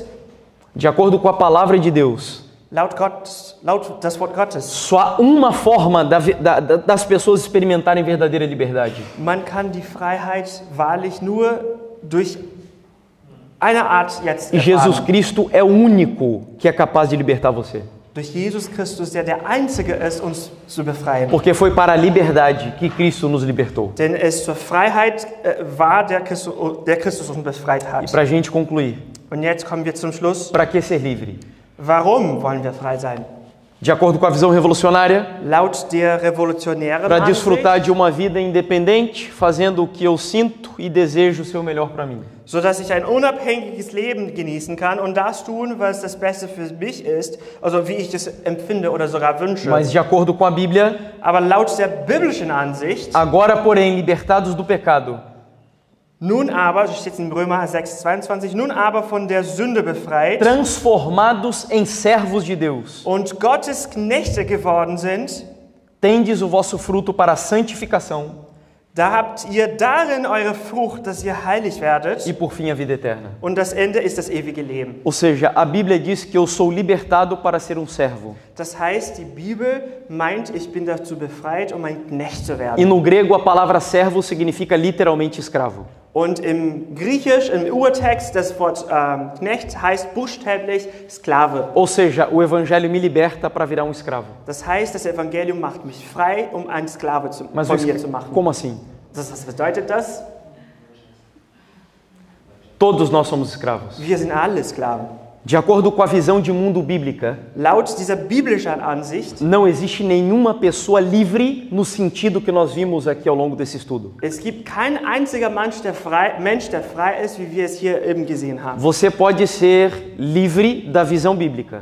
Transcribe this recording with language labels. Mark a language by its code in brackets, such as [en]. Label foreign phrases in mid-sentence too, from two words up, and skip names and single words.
[pt] De acordo com a palavra de Deus, [de] Laut das Wort Gottes. [pt] só há uma forma das pessoas experimentarem verdadeira liberdade. [de] Man kann die Freiheit wahrlich nur durch eine Art jetzt [pt] E Jesus [de] erfahren. [pt] Cristo é o único que é capaz de libertar você. [de] Durch Jesus Christus, der Einzige ist, uns zu befreien. [pt] Porque foi para a liberdade que Cristo nos libertou. [de] Denn es zur Freiheit war, der Christus uns befreit [pt] E [de] hat. [pt] para a gente concluir, [de] Und jetzt kommen wir zum Schluss. [pt] para que ser livre? [de] Warum wollen wir frei sein? [pt] De acordo com a visão revolucionária, [de] Laut der revolutionären [pt] para [de] Ansicht, [pt] desfrutar de uma vida independente, fazendo o que eu sinto e desejo ser o melhor para mim. [de] sodass ich ein unabhängiges Leben genießen kann und das tun, was das Beste für mich ist, also wie ich das empfinde oder sogar wünsche. [pt] Mas de acordo com a Bíblia, [de] Aber laut der biblischen Ansicht, [pt] agora porém libertados do pecado, [de] nun aber, so steht es in Römer 6,22, nun aber von der Sünde befreit [pt] transformados em servos de Deus, [de] und Gottes Knechte geworden sind, [pt] tendes o vosso fruto para a santificação, [de] Da habt ihr darin eure Frucht, dass ihr heilig werdet. [pt] e por fim a vida eterna. [de] Und das Ende ist das ewige Leben. [pt] Ou seja, a Bíblia diz que eu sou libertado para ser um servo. [de] Das heißt, die Bibel meint, ich bin dazu befreit, um ein Knecht zu [pt] E [de] werden. [pt] no grego a palavra servo significa literalmente escravo. [de] Und im Griechisch, im Urtext, das Wort Knecht heißt buchstäblich Sklave. [pt] Ou seja, o evangelho me liberta para virar um escravo. [de] Das heißt, das Evangelium macht mich frei, um ein Sklave von [pt] Mas [de] mir zu machen. [pt] como assim? [de] Was bedeutet das? [pt] Todos nós somos escravos. [de] Wir sind alle Sklaven. [pt] De acordo com a visão de mundo bíblica, [de] Laut dieser biblischen Ansicht, [pt] não existe nenhuma pessoa livre no sentido que nós vimos aqui ao longo desse estudo. [de] es gibt kein einziger Mensch, der frei ist, wie wir es hier eben gesehen haben. [pt] Você pode ser livre da visão bíblica,